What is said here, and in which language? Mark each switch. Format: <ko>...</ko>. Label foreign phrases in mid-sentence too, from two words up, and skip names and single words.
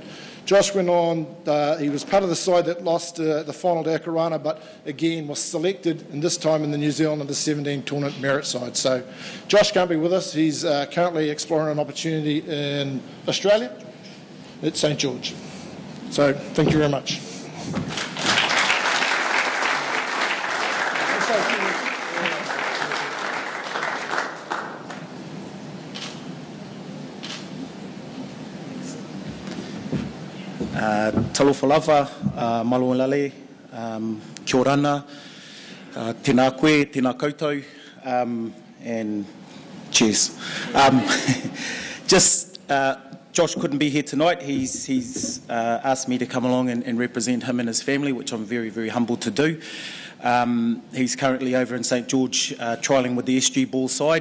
<en>Josh went on, he was part of the side that lost the final to Akarana, but again was selected, and this time in the New Zealand Under-17 tournament merit side. So Josh can't be with us. He's currently exploring an opportunity in Australia at St George. So thank you very much.</en> <sm>Talofa lava,</sm> <mi>malualale,</mi> <rar>kia orana,</rar> <mi>tēnā koe, tēnā koutou,</mi> <en>and cheers. Josh couldn't be here tonight. He's asked me to come along and represent him and his family, which I'm very, very humbled to do. He's currently over in St George trialling with the SG ball side.</en>